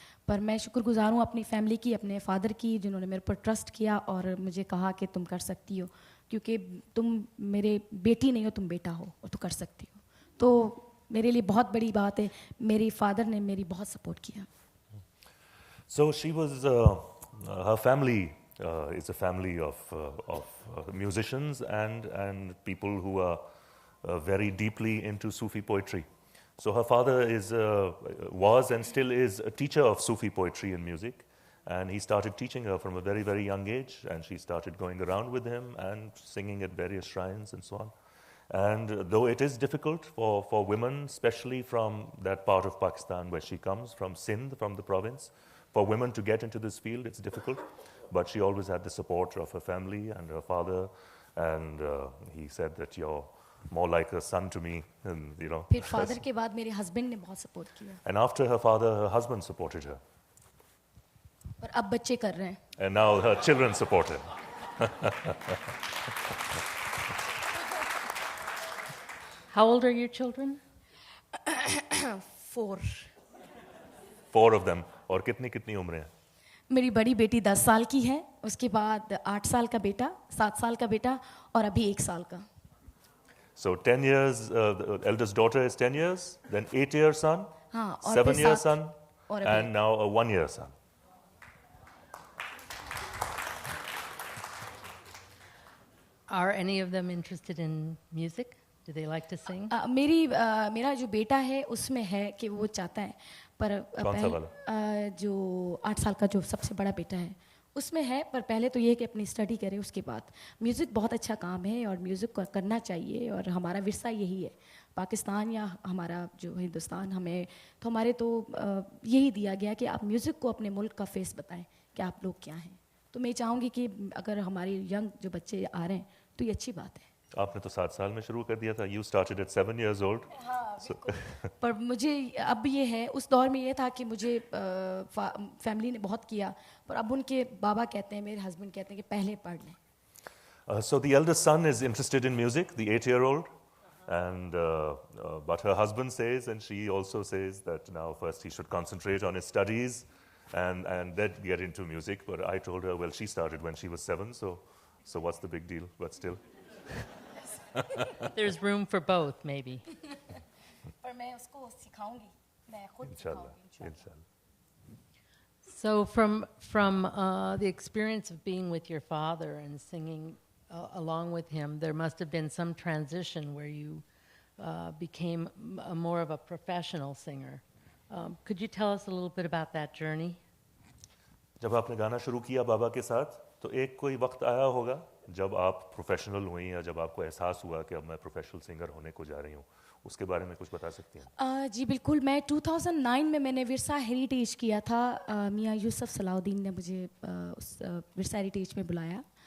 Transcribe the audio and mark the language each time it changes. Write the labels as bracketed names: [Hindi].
[Hindi] पर मैं शुक्रगुज़ार हूँ अपनी फैमिली की, अपने फादर की, जिन्होंने मेरे पर ट्रस्ट किया और मुझे कहा कि तुम कर सकती हो, क्योंकि तुम मेरे बेटी नहीं हो, तुम बेटा हो और तुम कर सकती हो. तो मेरे लिए बहुत बड़ी बात है, मेरे फादर ने मेरी बहुत सपोर्ट किया. [English] So she was, her family is a family of musicians and people who are very deeply into Sufi poetry. So her father was and still is a teacher of Sufi poetry and music, and he started teaching her from a very, very young age, and she started going around with him and singing at various shrines and so on. And though it is difficult for women, especially from that part of Pakistan where she comes, from Sindh, from the province, for women to get into this field, it's difficult. But she always had the support of her family and her father, and he said that you're more like a son to me, and you know. [Hindi] फिर father के बाद मेरे husband ने बहुत support किया. [English] And after her father, her husband supported her. [Hindi] और अब बच्चे कर रहे हैं. [English] And now her children support her. How old are your children? 4. 4 of them. [Hindi] और कितनी उम्र है? मेरी बड़ी बेटी 10 साल की है, उसके बाद 8 साल का बेटा, 7 साल का बेटा, और अभी 1 साल का. [English] So 10 years, the eldest daughter is 10 years, then 8-year son, [Hindi] हाँ, और [English] 7-year [Hindi] फिर [English] son, [Hindi] और [English] and now a 1-year son. Are any of them interested in music? Do they like to sing? [Hindi] मेरा जो बेटा है उसमें है कि वो चाहता है, पर कौन सा वाला? जो 8 साल का जो सबसे बड़ा बेटा है उसमें है, पर पहले तो ये कि अपनी स्टडी करे, उसके बाद म्यूज़िक बहुत अच्छा काम है और म्यूज़िक करना चाहिए, और हमारा विरसा यही है. पाकिस्तान या हमारा जो हिंदुस्तान, हमारे तो यही दिया गया कि आप म्यूज़िक को अपने मुल्क का फेस बताएं कि आप लोग क्या हैं. तो मैं चाहूँगी कि अगर हमारे यंग जो बच्चे आ रहे हैं तो ये अच्छी बात है. आपने तो 7 साल में शुरू कर दिया था. [English] You started at 7 years old. [Hindi] हाँ, [English] So [Hindi] पर मुझे अब ये है, उस दौर में ये था कि मुझे फैमिली ने बहुत किया, पर अब उनके बाबा कहते हैं, मेरे हस्बैंड कहते हैं कि पहले पढ़ लें. [English] So the eldest son is interested in music, the 8-year-old, But her husband says, and she also says, that now first he should concentrate on his studies and then get into music. But I told her, well, she started when she was 7, so what's the big deal? But still. There's room for both, maybe. [Hindi] पर मैं उसको सिखाऊंगी, मैं खुद [Arabic] Inshallah. [Hindi] सिखाऊंगी इंशाल्लाह। [Arabic] Inshallah. [English] So from the experience of being with your father and singing along with him, there must have been some transition where you became more of a professional singer. Could you tell us a little bit about that journey? [Hindi] जब आपने गाना शुरू किया बाबा के साथ, तो एक कोई वक्त आया होगा जब आप प्रोफेशनल हुई या जब आपको एहसास हुआ कि अब मैं प्रोफेशनल सिंगर होने को जा रही हूँ, उसके बारे में कुछ बता सकती हैं? जी बिल्कुल, मैं 2009 में मैंने विरसा हेरिटेज किया था। मियाँ यूसुफ सलाउद्दीन ने मुझे उस विरसा हेरिटेज में बुलाया।